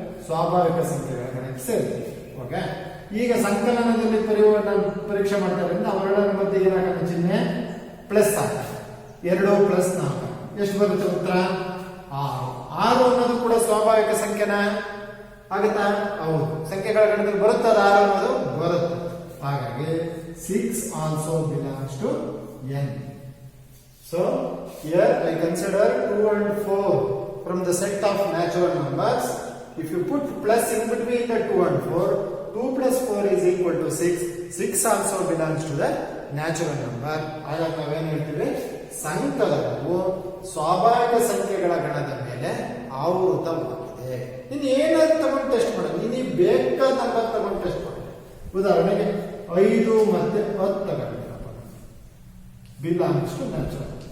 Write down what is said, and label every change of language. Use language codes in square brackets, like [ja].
[kn] ಸ್ವಾಭಾವಿಕ ಸಂಖ್ಯೆಗಳ ಗಣಕ್ಕೆ ಸೇರಿದೆ. ಓಕೆ, ಈಗ ಸಂಕಲನದಲ್ಲಿ ಪರೀಕ್ಷೆ ಮಾಡ್ತಾರಿಂದ ಅವೆರಡರ ಮಧ್ಯೆ ಏನಾಗುತ್ತೆ? ಚಿಹ್ನೆ ಪ್ಲಸ್ ಆಗ್ತದೆ. 2 ಪ್ಲಸ್ 4 ಎಷ್ಟು ಬರುತ್ತೆ ಉತ್ತರ? 6. 6 ಅನ್ನೋದು ಕೂಡ ಸ್ವಾಭಾವಿಕ ಸಂಖ್ಯೆನ ಆಗುತ್ತಾ? ಹೌದು, ಸಂಖ್ಯೆಗಳ ಗಣದಲ್ಲಿ ಬರುತ್ತದ 6 ಅನ್ನೋದು ಬರುತ್ತೆ. ಹಾಗಾಗಿ [en] 6 also belongs to n. So here I consider 2 and 4 from the set of natural numbers. If you put plus in between the 2 and 4, 2 plus 4 is equal to 6. 6 also belongs to the natural number. [kn] ಹಾಗಾಗಿ ನಾವೇನು ಹೇಳ್ತೀವಿ? ಸಂಕಲನವು ಸ್ವಾಭಾವಿಕ ಸಂಖ್ಯೆಗಳ ಗಣದ ಮೇಲೆ ಆವೃತವಾಗಿದೆ. ನೀನು ಏನಾದ್ರು ತಗೊಂಡು ಟೆಸ್ಟ್ ಮಾಡ, ನೀನು ಬೇಕಾದ ನಂಬರ್ ತಗೊಂಡು ಟೆಸ್ಟ್ ಮಾಡ. ಉದಾಹರಣೆಗೆ 5 ಮತ್ತೆ 10 ತಗೊಂಡಿರಪ್ಪ, [en] Belongs to natural.